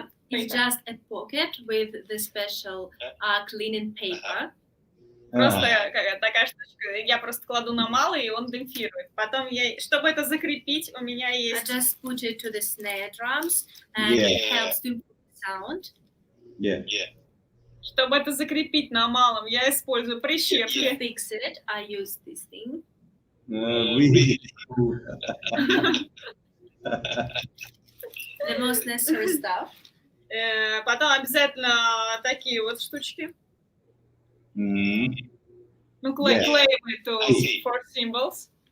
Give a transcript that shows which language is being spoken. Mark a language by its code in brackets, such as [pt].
[en] It's just a pocket with the special cleaning paper. [ru] Просто такая штучка. Я просто кладу на малый, и он демпфирует. Потом, чтобы это закрепить, у меня есть... [en] I just put it to the snare drums, and it helps to improve the sound. Yeah. [ru] Чтобы это закрепить на малом, я использую прищепки. [en] To fix it, I use this thing. Really cool. The most necessary stuff. [ru] Потом обязательно такие вот штучки. Ну, клей [en] for cymbals.